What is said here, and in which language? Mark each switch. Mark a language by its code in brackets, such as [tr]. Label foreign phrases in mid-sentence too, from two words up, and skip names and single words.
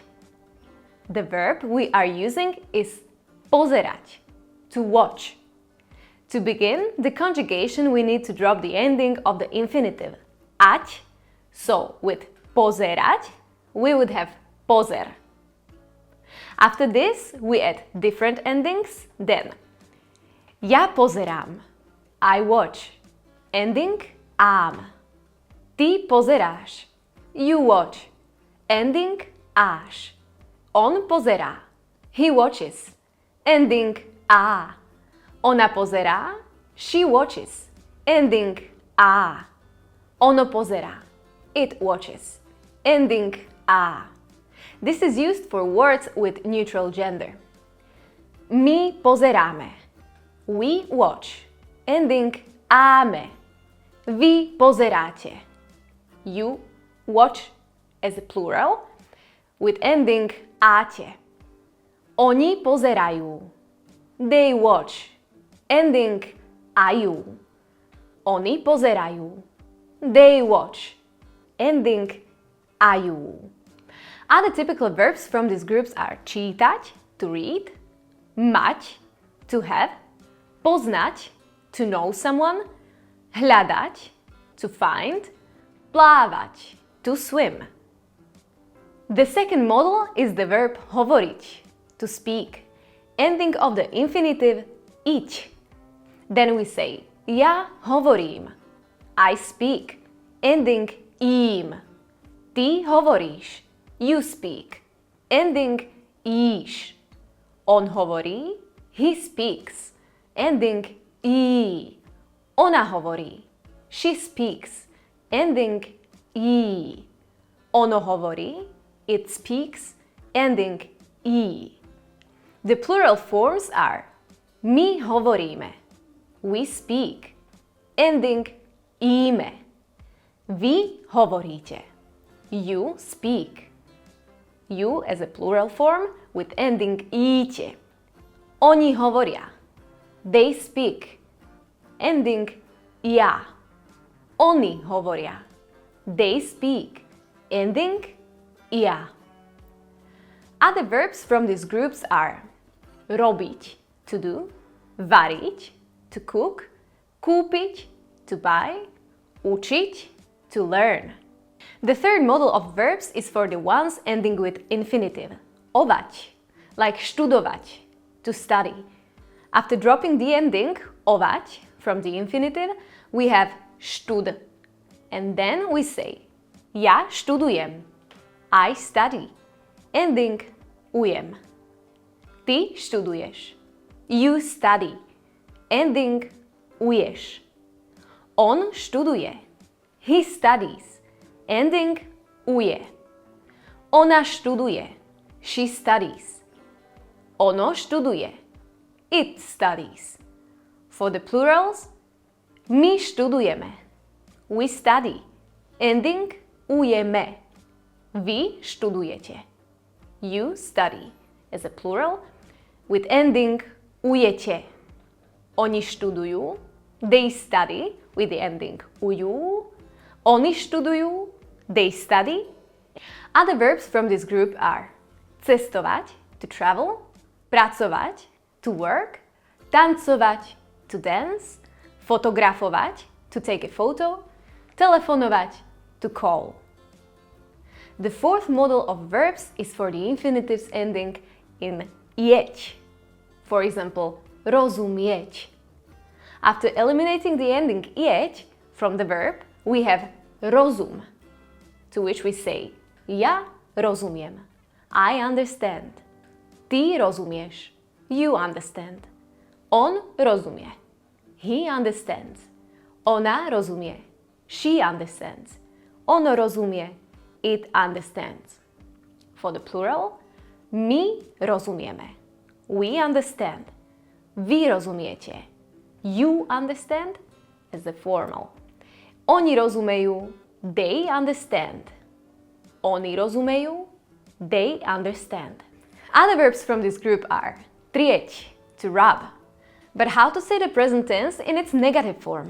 [en] The verb we are using is pozerať, to watch. To begin the conjugation, we need to drop the ending of the infinitive ať, so with pozerať, we would have pozer. After this, we add different endings, then [sk] ja pozerám, [en] I watch, ending ám. [sk] Ty pozeráš, [en] you watch, ending áš. [sk] On pozerá, [en] he watches, ending á. [sk] Ona pozerá, [en] she watches, ending á. [sk] Ono pozerá, [en] it watches, ending á. This is used for words with neutral gender. [sk] My pozeráme, [en] we watch, ending áme. [sk] Vy pozeráte, [en] you watch as a plural, with ending áte. [sk] Oni pozerajú, [en] they watch, ending ajú. [sk] Oni pozerajú, [en] they watch, ending ajú. Other typical verbs from these groups are čítať, to read, mať, to have, poznať, to know someone, hľadať, to find, plávať, to swim. The second model is the verb hovoriť, to speak, ending of the infinitive iť. Then we say [sk] ja hovorím, [en] I speak, ending ím. [sk] Ty hovoríš, [en] you speak, ending íš. [sk] On hovorí, [en] he speaks, ending í. [sk] Ona hovorí, [en] she speaks, ending í. [sk] Ono hovorí, [en] it speaks, ending í. The plural forms are [sk] my hovoríme, [en] we speak, ending íme. [sk] Vy hovoríte, [en] you speak. You as a plural form with ending íte. [sk] Oni hovoria, [en] they speak, ending ja. [sk] Oni hovoria, [en] they speak, ending ja. Other verbs from these groups are robiť, to do, variť, to cook, kúpiť, to buy, učiť, to learn. The third model of verbs is for the ones ending with infinitive, ovať, like študovať, to study. After dropping the ending ovať from the infinitive, we have štud. And then we say [sk] ja študujem, [en] I study, ending ujem. [sk] Ty študuješ, [en] you study, ending uješ. [sk] On študuje, [en] he studies, ending uje. [sk] Ona študuje, [en] she studies. [sk] Ono študuje, [en] it studies. For the plurals, [sk] my študujeme, [en] we study, ending ujeme. [sk] Vy študujete, [en] you study, as a plural, with ending ujete. [sk] Oni študujú, [en] they study, with the ending ujú. [sk] Oni študujú, [en] they study. Other verbs from this group are cestovať, to travel, pracovať, to work, tancovať, to dance, fotografovať, to take a photo, telefonovať, to call. The fourth model of verbs is for the infinitives ending in ieť. For example, rozumieť. After eliminating the ending ieť from the verb, we have rozum, to which we say [sk] ja rozumiem, [en] I understand. [sk] Ty rozumieš, [en] you understand. [sk] On rozumie, [en] He understands. [sk] Ona rozumie. [en] She understands. [sk] Ono rozumie. [en] It understands. For the plural, [sk] my rozumieme. [en] We understand. [sk] Vy rozumiete. [en] You understand as the formal. [sk] Oni rozumejú. [en] They understand. [sk] Oni rozumejú. [en] They understand. Other verbs from this group are trieť, to rub. But how to say the present tense in its negative form?